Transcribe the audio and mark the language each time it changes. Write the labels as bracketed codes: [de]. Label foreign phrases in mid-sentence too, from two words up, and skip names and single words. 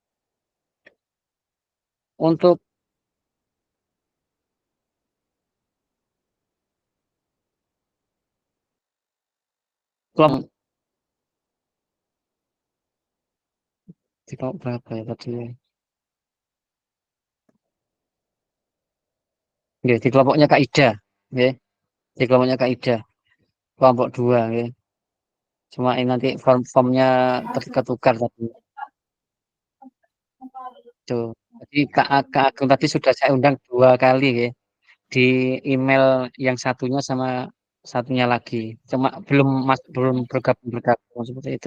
[id] Untuk kelompok di kelompok berapa ya tadi ya? Nggih, di kelompoknya Kak Ida, nggih. Di kelompoknya Kak Ida, kelompok 2 nggih. Cuma ini nanti formnya ketukar tadi. Tuh. Jadi Kak Agung tadi sudah saya undang 2 kali nggih. Di email yang satunya sama satunya lagi. Cuma belum bergabung seperti itu.